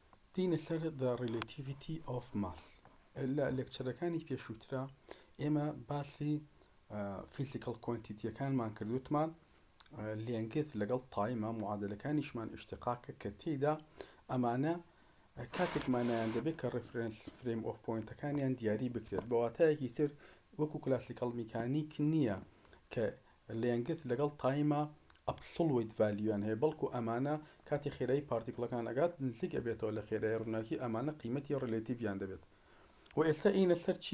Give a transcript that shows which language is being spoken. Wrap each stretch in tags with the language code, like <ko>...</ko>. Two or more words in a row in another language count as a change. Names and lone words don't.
<ckb>دینە سەر</ckb> <en>the relativity of mass</en> <ckb>لە لێکچەرەکانی پێشووترا ئێمە باسی</ckb> <en>physical quantities</en> <ckb>کردوتمان لێنگت لەگەڵ تایمە معادلەکانیشمان ئشتقاکە کە تێیدا ئەمانە کاتێکمانیان دەبێت کە</ckb> <en>reference frame of points</en> <ckb>دیاری بکرێت بەواتایەکی تر وەکو</ckb> <en>classical mechanics</en> <ckb>نییە کە لێنگت لەگەڵ تایمە</ckb> <en>absolute value</en> <ckb>هەیە بەڵکو ئەمانە کاتی خێرایی پارتیکڵەکان ئەگات نزیک ئەبێتەوە لە خێرای ڕووناکی ئەمانە قیمەتی ڕێلێتیڤیان دەبێت و ئێستا ئینە سەر چی؟</ckb>